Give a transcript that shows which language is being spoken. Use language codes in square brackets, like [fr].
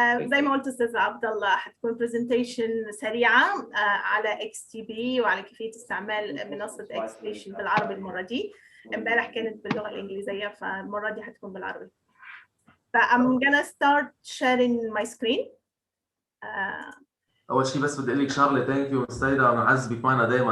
[ar] زي ما قلت أستاذ عبد الله، حتكون برزنتيشن سريعة على XTB وعلى كيفية استعمال منصة XTB بالعربي المرة دي. امبارح كانت باللغة الإنجليزية، فالمرة دي حتكون بالعربي. [en] I'm gonna start sharing my screen. [ar] اول شيء بس بدي اقول لك شغله، [en] thank you [ar] مس سيدة، عم نعذبك معنا دائما.